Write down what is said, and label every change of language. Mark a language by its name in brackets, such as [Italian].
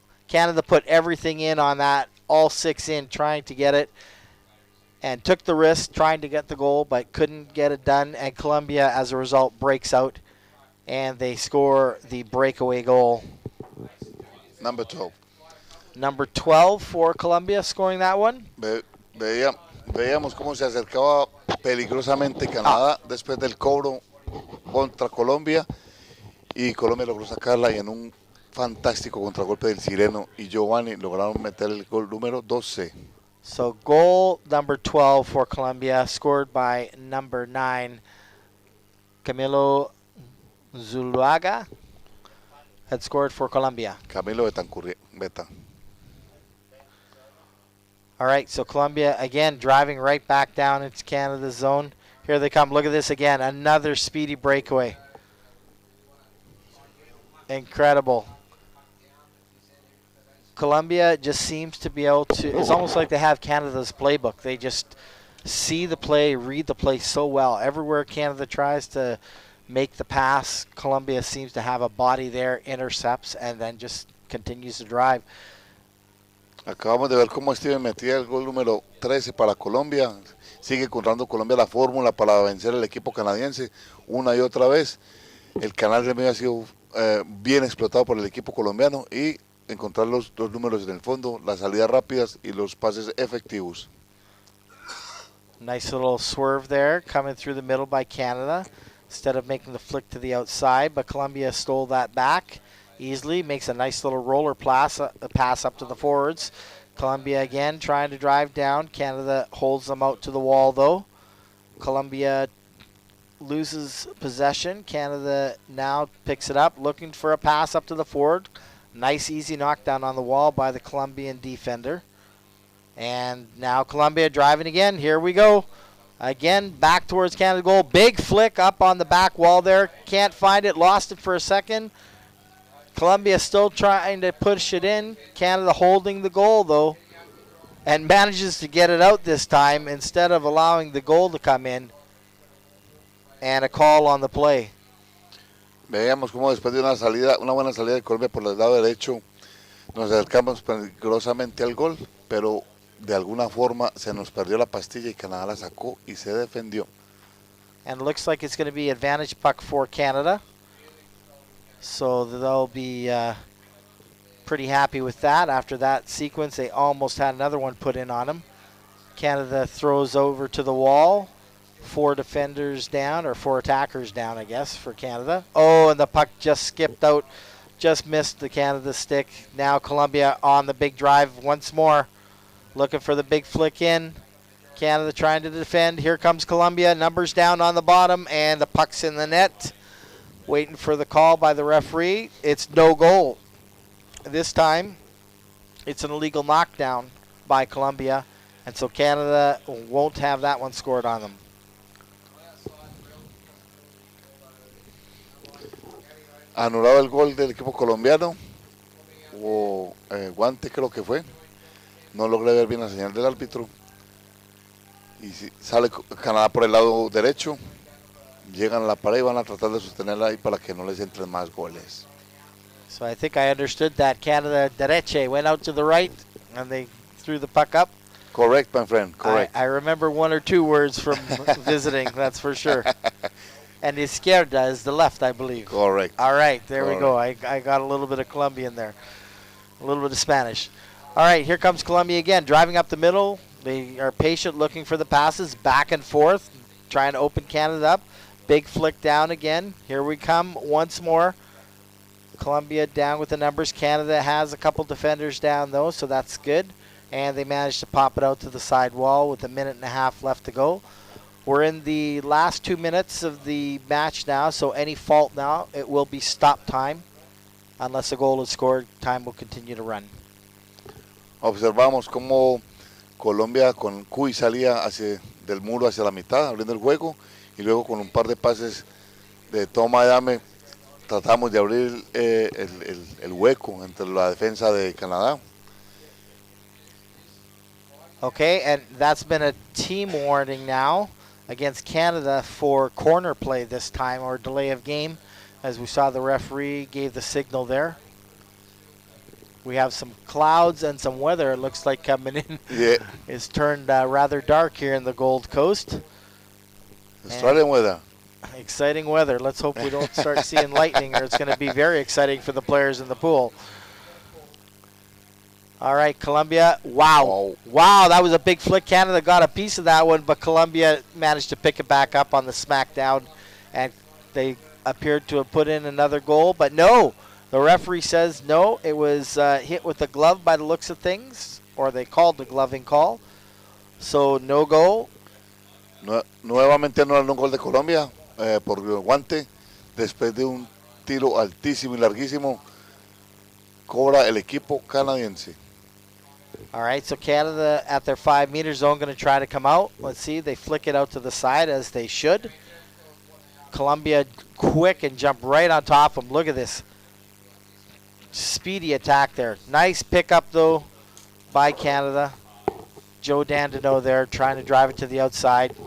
[English] Canada put everything in on that, all six in, trying to get it. And took the risk trying to get the goal, but couldn't get it done. And Colombia, as a result, breaks out, and they score the breakaway goal. Number 12. Number 12 for Colombia, scoring that one. [Spanish] Veíamos cómo se acercaba peligrosamente Canadá después del cobro contra Colombia, y Colombia logró sacarla, y en un fantástico contragolpe del Sireno y Giovanni lograron meter el gol número 12. [English] So goal number 12 for Colombia, scored by number 9, Camilo Zuluaga, had scored for Colombia. Camilo Beta. All right, so Colombia, again, driving right back down into Canada's zone. Here they come. Look at this again. Another speedy breakaway. Incredible. Colombia just seems to be able to, it's almost like they have Canada's playbook. They just see the play, read the play so well. Everywhere Canada tries to make the pass, Colombia seems to have a body there, intercepts, and then just continues to drive. [Spanish] Acabamos de ver cómo Steven metía el gol número 13 para Colombia. Sigue encontrando Colombia la fórmula para vencer al equipo canadiense una y otra vez. El canal de medio ha sido bien explotado por el equipo colombiano, y encontrar los números en el fondo, las salidas rápidas y los pases efectivos. [English] Nice little swerve there, coming through the middle by Canada, instead of making the flick to the outside, but Colombia stole that back easily, makes a nice little roller pass up to the forwards. Colombia again trying to drive down. Canada holds them out to the wall though. Colombia loses possession. Canada now picks it up, looking for a pass up to the forward. Nice easy knockdown on the wall by the Colombian defender. And now Colombia driving again. Here we go. Again, back towards Canada goal. Big flick up on the back wall there. Can't find it. Lost it for a second. Colombia still trying to push it in. Canada holding the goal, though, and manages to get it out this time instead of allowing the goal to come in. And a call on the play. [Spanish] Veíamos cómo después de una buena salida de Colombia por el lado derecho, nos acercamos peligrosamente al gol, pero de alguna forma se nos perdió la pastilla y Canadá la sacó y se defendió. [English] And it looks like it's going to be advantage puck for Canada. So they'll be pretty happy with that. After that sequence, they almost had another one put in on them. Canada throws over to the wall. 4 defenders down, or 4 attackers down, I guess, for Canada. Oh, and the puck just skipped out. Just missed the Canada stick. Now Colombia on the big drive once more. Looking for the big flick in. Canada trying to defend. Here comes Colombia. Numbers down on the bottom, and the puck's in the net. Waiting for the call by the referee. It's no goal. This time, it's an illegal knockdown by Colombia, and so Canada won't have that one scored on them. [Spanish] Anulado el gol del equipo colombiano, o guante creo que fue, no logré ver bien la señal del árbitro, y si sale Canadá por el lado derecho, llegan a la pared y van a tratar de sostenerla ahí para que no les entren más goles. [English] So I think I understood that. Canada dereche went out to the right, and they threw the puck up. Correct, my friend, correct. I remember 1 or 2 words from visiting, that's for sure. And izquierda is the left, I believe. Correct. All right, there we go. I got a little bit of Colombian there, a little bit of Spanish. All right, here comes Colombia again, driving up the middle. They are patient, looking for the passes, back and forth, trying to open Canada up. Big flick down again. Here we come once more. Colombia down with the numbers. Canada has a couple defenders down, though, so that's good. And they managed to pop it out to the side wall with 1.5 minutes left to go. We're in the last 2 minutes of the match now, so any fault now, it will be stop time. Unless a goal is scored, time will continue to run. [Spanish] Observamos cómo Colombia con Cuy salía del muro hacia la mitad, abriendo el juego, y luego con un par de pases de toma y dame, tratamos de abrir el hueco entre la defensa de Canadá. [English] Okay, and that's been a team warning now against Canada for corner play this time, or delay of game, as we saw the referee gave the signal there. We have some clouds and some weather, it looks like, coming in. Yeah. It's turned rather dark here in the Gold Coast. Australian weather. Exciting weather. Let's hope we don't start seeing lightning, or it's going to be very exciting for the players in the pool. All right, Colombia. Wow. Wow, that was a big flick. Canada got a piece of that one, but Colombia managed to pick it back up on the smackdown, and they appeared to have put in another goal. But no, the referee says no. It was hit with a glove by the looks of things, or they called the gloving call. So no goal. [Spanish] Nuevamente anularon un gol de Colombia por guante. Después de un tiro altísimo y larguísimo, cobra el equipo canadiense. [English] All right, so Canada at their 5-meter zone going to try to come out. Let's see, they flick it out to the side as they should. Colombia quick and jump right on top of them. Look at this speedy attack there. Nice pickup, though, by Canada. Joe Dandino there trying to drive it to the outside.